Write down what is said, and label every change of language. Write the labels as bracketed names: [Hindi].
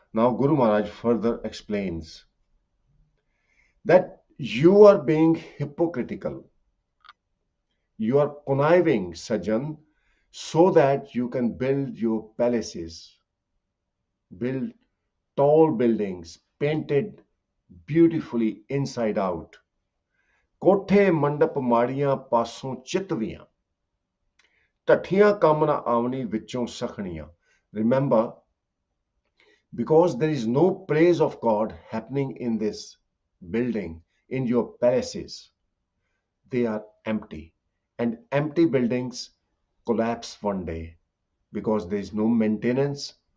[English] Now Guru Maharaj further explains that you are being hypocritical. You are conniving, Sajan, so that you can build your palaces, build tall buildings, painted beautifully inside out. [Punjabi] ਕੋਠੇ ਮੰਡਪ ਮਾੜੀਆਂ ਪਾਸੋਂ ਚਿਤਵੀਆਂ ਢੱਠੀਆਂ ਕੰਮ ਨਾ ਆਵਣੀ ਵਿੱਚੋਂ ਸਖਣੀਆਂ. [English] Remember, because there is no praise of God happening in this building, in your palaces, they are empty. And empty buildings collapse one day because there is no maintenance.